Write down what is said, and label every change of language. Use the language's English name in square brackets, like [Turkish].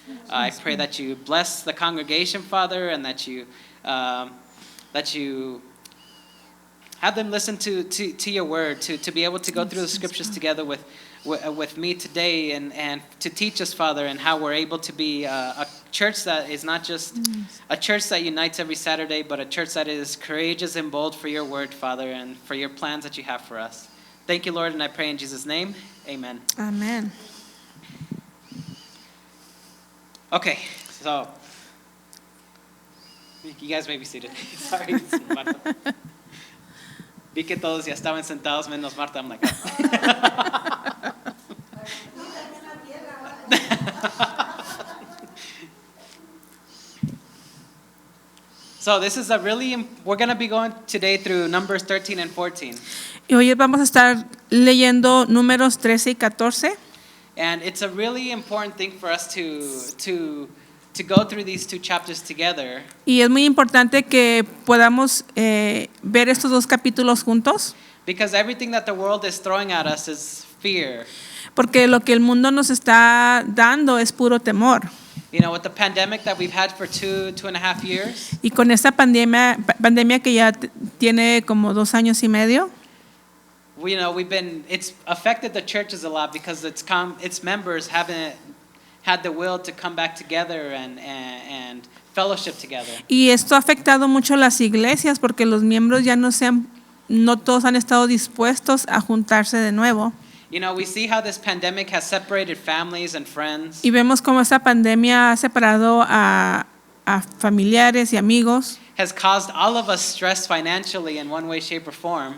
[English] I pray that you bless the congregation, Father, and that you have them listen to your word, to be able to go through the scriptures together with me today and to teach us, Father, and how we're able to be a church that is not just a church that unites every Saturday, but a church that is courageous and bold for your word, Father, and for your plans that you have for us. Thank you, Lord, and I pray in Jesus' name. Amen. Amen. Okay, so you guys may be seated. Sorry, Marta. [Spanish] Vi que todos ya estaban sentados menos Marta. [English] I'm like, So this is we're going to be going today through Numbers 13 and 14. [Spanish] Y hoy vamos a estar leyendo Números 13 y 14. [English] And it's a really important thing for us to go through these 2 chapters together. [Spanish] Y es muy importante que podamos ver estos 2 capítulos juntos. [English] Because everything that the world is throwing at us is fear. [Spanish] Porque lo que el mundo nos está dando es puro temor. [English] You know, with the pandemic that we've had for 2.5 years. [Spanish] Y con esta pandemia que ya tiene como 2 años y medio. [English] It's affected the churches a lot because its members haven't had the will to come back together and fellowship together. [Spanish] Y esto ha afectado mucho a las iglesias porque los miembros ya no todos han estado dispuestos a juntarse de nuevo. [English] You know, we see how this pandemic has separated families and friends. [Spanish] Y vemos cómo esta pandemia ha separado a familiares y amigos. [English] Has caused all of us stress financially in one way, shape, or form.